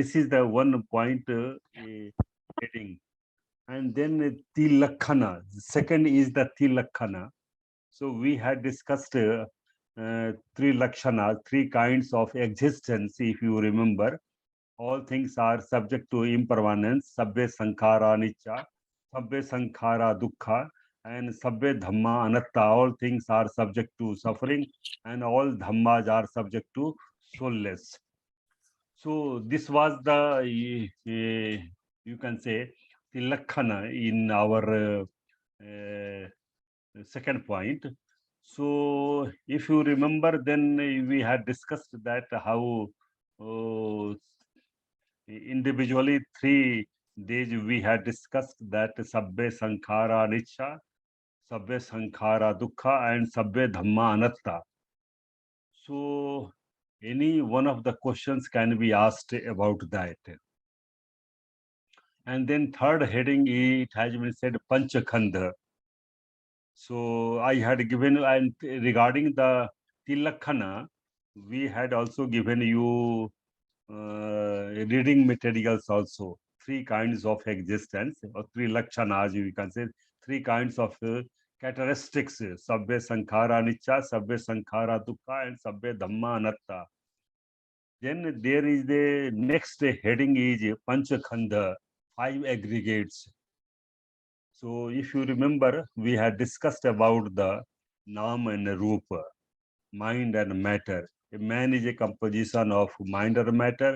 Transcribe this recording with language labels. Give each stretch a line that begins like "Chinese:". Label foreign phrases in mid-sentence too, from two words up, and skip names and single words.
English: So this is the one point heading. And then Tilakhana. Second is the Tilakhana. So we had discussed three lakshanas, three kinds of existence, if you remember. All things are subject to impermanence,
Pali: sabbe sankhara anicca, sabbe sankhara dukkha, and sabbe dhamma anatta.
English: All things are subject to suffering, and all dhammas are subject to soulless. So this was the, you can say, the lakhana in our second point. So if you remember, then we had discussed that how uh, individually 3 days we had discussed that
Pali: sabbe sankhara anicca, sabbe sankhara dukkha,
English: and
Pali: sabbe dhamma anatta.
English: So any one of the questions can be asked about that. And then third heading, it has been said panchakhanda. So I had given, and regarding the Tilakhana, we had also given you reading materials also. Three kinds of existence, or three lakshanas, you can say, three kinds of characteristics:
Pali: sabbe sankhara anicca, sabbe sankhara dukkha, and sabbe dhamma anatta.
English: Then there is the next heading is panchakhanda, five aggregates. So if you remember, we had discussed about the Nam and Rupa, mind and matter. A man is a composition of mind and matter.